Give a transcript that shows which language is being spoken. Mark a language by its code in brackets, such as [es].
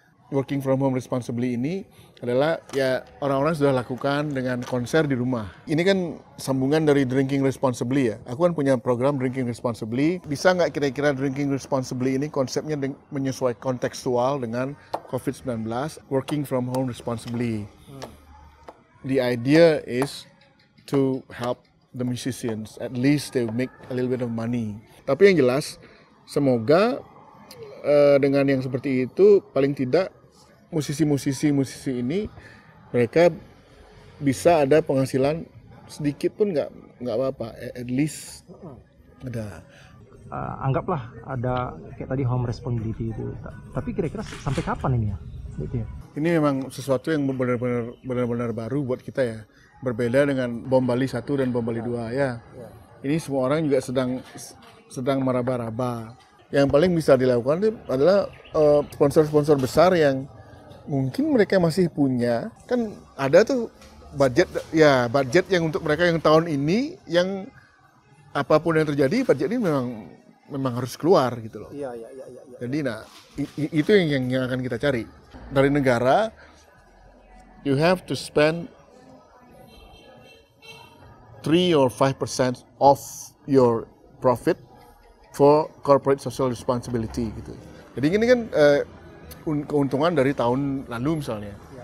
[en] Working from home responsibly [id] ini adalah ya orang-orang sudah lakukan dengan konser di rumah. Ini kan sambungan dari drinking responsibly ya. Aku kan punya program drinking responsibly. Bisa nggak kira-kira drinking responsibly ini konsepnya menyesuaikan kontekstual dengan COVID-19, [en] working from home responsibly. The idea is to help the musicians. At least they make a little bit of money. [id] Tapi yang jelas, semoga dengan yang seperti itu paling tidak musisi ini mereka bisa ada penghasilan sedikit pun nggak apa-apa, [en] at least [id] ada. Anggaplah ada kayak tadi [en] home responsibility [id] itu. Tapi kira-kira sampai kapan ini ya? Gitu ya? Ini memang sesuatu yang benar-benar baru buat kita ya. Berbeda dengan Bom Bali 1 dan Bom Bali 2 ya. Ini semua orang juga sedang meraba-raba. Yang paling bisa dilakukan adalah sponsor-sponsor besar yang mungkin mereka masih punya, kan ada tuh budget yang untuk mereka yang tahun ini, yang apapun yang terjadi budget ini memang harus keluar gitu loh. Iya. Jadi itu yang akan kita cari dari negara. [en] You have to spend 3 or 5% of your profit for corporate social responsibility gitu. [id] Jadi ini kan keuntungan dari tahun lalu misalnya.